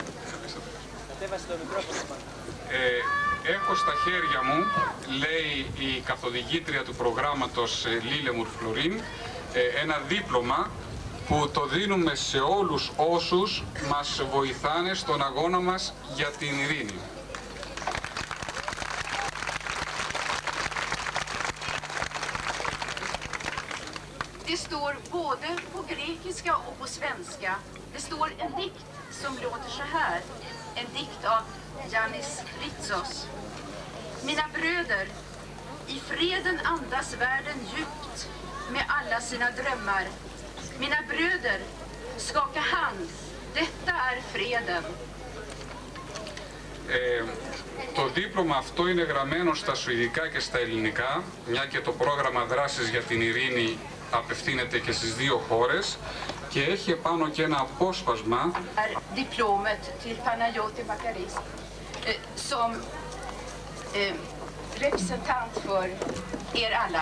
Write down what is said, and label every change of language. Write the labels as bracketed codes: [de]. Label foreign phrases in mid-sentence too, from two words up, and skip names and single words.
[el] Έχω στα χέρια μου, λέει η καθοδηγήτρια του προγράμματος Λίλεμουρ Φλωρίν, ένα δίπλωμα που το δίνουμε σε όλους όσους μας βοηθάνε στον αγώνα μας για την ειρήνη. [sv] Det står både på grekiska och på svenska. Det står en dikt som låter så här. En dikt av Yannis Ritsos. Mina bröder, i freden andas världen djupt med alla sina drömmar. Mina bröder, skaka hand. Detta är freden. [el] Το δίπλωμα αυτό είναι γραμμένο στα σουηδικά και στα ελληνικά, μια και το πρόγραμμα δράσης για την ειρήνη απευθύνεται και στις δύο χώρες και έχει επάνω και ένα απόσπασμα. [sv] Diplomet till Panayoti Makaris som representant för er alla.